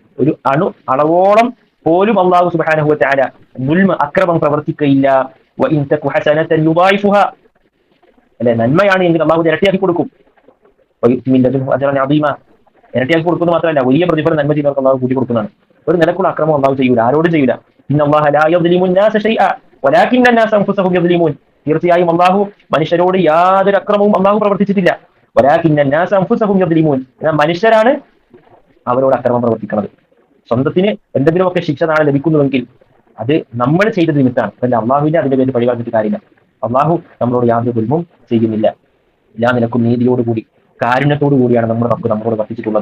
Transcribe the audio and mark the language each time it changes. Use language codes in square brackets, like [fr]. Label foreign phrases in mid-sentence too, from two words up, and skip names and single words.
[ml] ഒരു അണു അളവോളം പോലും അള്ളാഹു [ar] سبحانه وتعالى [ml] ദുൽമ, അക്രമം പ്രവർത്തിക്കുകയില്ല. [ar] وإن تك حسنة يضاعفها, [ml] അല്ലെ, നന്മയാണ് എങ്കിൽ അള്ളാഹു ഇരട്ടിയാക്കി കൊടുക്കും. ഇരട്ടിയാക്കി കൊടുക്കുന്നത് മാത്രമല്ല, വലിയ പ്രതിഫലം നന്മ ചെയ്യുന്നവർക്ക് അള്ളാഹു കൂട്ടി കൊടുക്കുന്നതാണ്. ഒരു നിലക്കുള്ള അക്രമം അള്ളാഹു ചെയ്യൂല, ആരോടും ചെയ്യൂല. [ar] إن الله لا يظلم الناس شيئا ولكن الناس انفسهم يظلمون, [ml] തീർച്ചയായും അള്ളാഹു മനുഷ്യരോട് യാതൊരു അക്രമവും അള്ളാഹു പ്രവർത്തിച്ചിട്ടില്ല. [ar] ولكن الناس انفسهم يظلمون, [ml] മനുഷ്യരാണ് അവരോട് അക്രമം പ്രവർത്തിക്കുന്നത്. സ്വന്തത്തിന് എന്തെങ്കിലുമൊക്കെ ശിക്ഷ നാളെ ലഭിക്കുന്നുവെങ്കിൽ അത് നമ്മൾ ചെയ്ത നിമിത്തമാണ്. അതല്ല അള്ളാഹുവിന്റെ അതിന്റെ പേര് പരിപാടിച്ചിട്ട് കാര്യമില്ല. അള്ളാഹു നമ്മളോട് യാതൊരു ദുൽമും ചെയ്യുന്നില്ല. എല്ലാ നിലക്കും നീതിയോടുകൂടി കാരുണ്യത്തോടു കൂടിയാണ് നമ്മളോട് വർത്തിച്ചിട്ടുള്ളത്.